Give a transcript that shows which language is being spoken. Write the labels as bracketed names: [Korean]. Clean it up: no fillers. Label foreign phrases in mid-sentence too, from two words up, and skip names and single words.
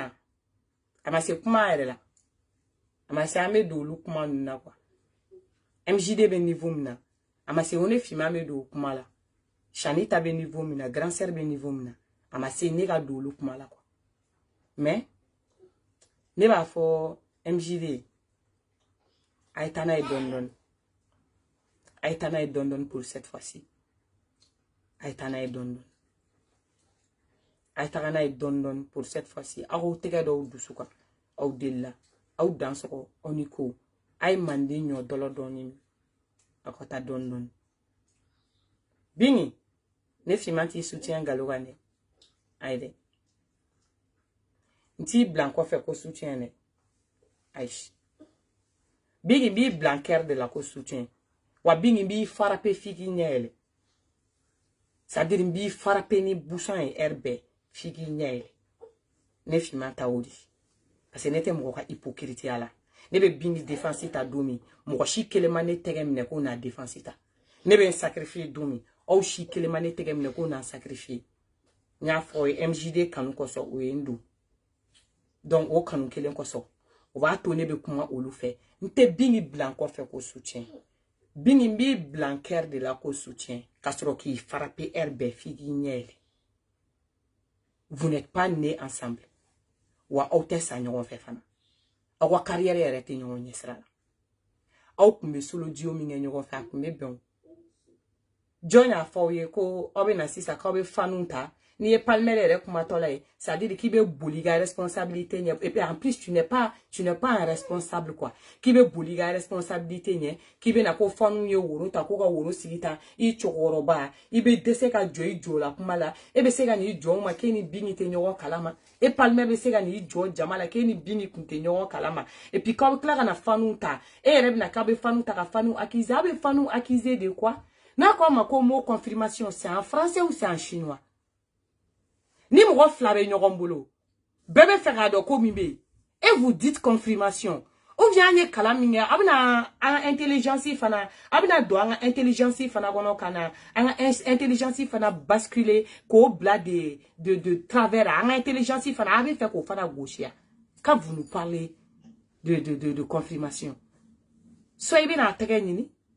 [Bambara] na a ma se kuma yɛrɛ la a ma se an bɛ don olu kuma ninnu na quoi MJD bɛ niveau min na a ma se o ne finman bɛ don o kuma la Shanita bɛ niveau min na grand sœur bɛ niveau min na a ma se ne ka don olu kuma la quoi mais ne b'a fɔ MJD a ye taa n'a ye dɔɔni a ye taa n'a ye dɔɔni [French] pour cette fois-ci [Bambara] a ye taa n'a ye dɔɔni a ye taga n'a ye dɔɔni [French] pour cette fois-ci [Bambara] aw tɛgɛ dɔw dusu kan aw delila aw dan sɔgɔ aw ni ko a ye manden ɲɔ dɔlɔ dɔɔni a ka taa dɔɔni bingi ne finman t'i soutien nkalon kan dɛ ayi dɛ n t'i bila n kɔfɛ ko soutien dɛ ayi bingi b'i bila n kɛrɛ de la ko soutien wa bingi b'i frappé f'i k'i ɲɛ yɛlɛ c'est-à-dire n b'i frappé ni bouchon ye heure bɛɛ f'i k'i ɲɛ yɛlɛ ne finman ta o di parce que ne tɛ mɔgɔ ka hypocrite la ne bɛ bingi défense ta don min mɔgɔ si kelen ma ne tɛgɛ minɛ ko n'a défense ta ne bɛ n sacrifier don min aw si kelen ma ne tɛgɛ minɛ ko n'a sacrifier n y'a fɔ ye MJD kanu kosɔn o ye n don donc o kanu kelen kosɔn o b'a to ne bɛ kuma olu fɛ n tɛ bingi bila n kɔfɛ ko soutien bingi b'i bila n kɛrɛ de la ko soutien ka sɔrɔ k'i frapper heure bɛɛ f'i k'i ɲɛ yɛlɛ [French] vous n'êtes pas nés ensemble [Bambara] wa aw tɛ sa ɲɔgɔn fɛ fana aw ka carrière yɛrɛ tɛ ɲɔgɔn ɲɛ sira la aw kun bɛ solo dio min kɛ ɲɔgɔn fɛ a kun bɛ bɛn jɔn y'a fɔ aw ye ko aw bɛ na sisan k'aw bɛ fanu ta n'i ye Palmer yɛrɛ kumatɔ la ye c'est-à-dire k'i bɛ boli ka responsabilité ɲɛ [French] et puis en plus tu n'es pas un responsable quoi [Bambara] k'i bɛ boli ka responsabilité ɲɛ k'i bɛ na ko fanu ye woro ta ko ka woro sigi ta i cɛkɔrɔba i bɛ dɛsɛ ka jɔ i jɔ la kuma la e bɛ se ka n'i jɔ o ma k'e ni bingi tɛ ɲɔgɔn kalama e Palmer bɛ se ka n'i jɔ jama la k'e ni bingi kun tɛ ɲɔgɔn kalama [French] et puis [Bambara] k'aw tila ka na fanu ta e yɛrɛ bɛ na k'a bɛ fanu ta ka fanu accuser a bɛ fanu accuser [French] de quoi [Bambara] n'a ko a ma ko mot confirmation [French] c'est en français ou c'est en chinois [Bambara] ni mɔgɔ fila bɛ ɲɔgɔn bolo bɛɛ bɛ fɛ k'a dɔn ko min bɛ yen [French] et vous dites confirmation ou bien [Bambara] an ye kalan min kɛ a bɛna an ka intelligence fana a bɛna don an ka intelligence fana kɔnɔ ka na an ka intelligence fana basculer k'o bila [French] de travers [Bambara] an ka intelligence fana a bɛ fɛ k'o fana gosiya [French] quand vous nous parlez de confirmation [Bambara] soit i bɛna a tɛgɛ ɲini